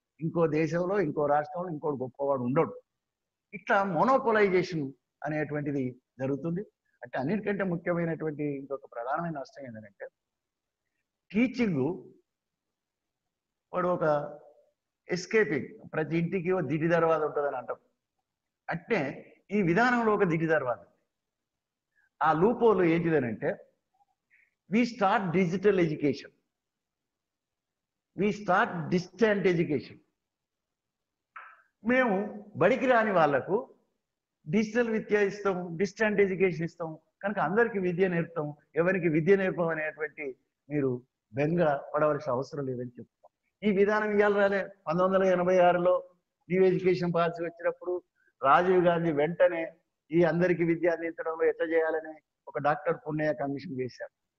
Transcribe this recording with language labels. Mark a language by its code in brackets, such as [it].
[te] ఇంకో దేశంలో, ఇంకో రాష్ట్రంలో ఇంకోటి గొప్పవాడు ఉండడు. ఇట్లా మోనోపోలైజేషన్ అనేటువంటిది జరుగుతుంది. అంటే అన్నిటికంటే ముఖ్యమైనటువంటి ఇంకొక ప్రధానమైన నష్టం ఏంటంటే టీచింగ్ వాడు ఒక ఎస్కేపింగ్, ప్రతి ఇంటికి ఒక దిటి దర్వాజ ఉంటుందని అంటాం. అంటే ఈ విధానంలో ఒక దిటి దర్వాజ. ఆ లూపోలు ఏంటిదనంటే [en] we start digital education, we start distant education. [te] మేము బడికి రాని వాళ్లకు డిజిటల్ విద్య ఇస్తాం, డిస్టెంట్ ఎడ్యుకేషన్ ఇస్తాం, కనుక అందరికీ విద్య నేర్పుతాం, ఎవరికి విద్య నేర్పం అనేటువంటి మీరు బెంగ పడవలసిన అవసరం లేదని చెప్తాం. ఈ విధానం ఇవాళ రాలే. 1986లో న్యూ ఎడ్యుకేషన్ పాలసీ వచ్చినప్పుడు రాజీవ్ గాంధీ వెంటనే ఈ అందరికీ విద్య అందించడంలో ఎట్లా చేయాలని ఒక డాక్టర్ పున్నయ్య కమిషన్ వేశారు.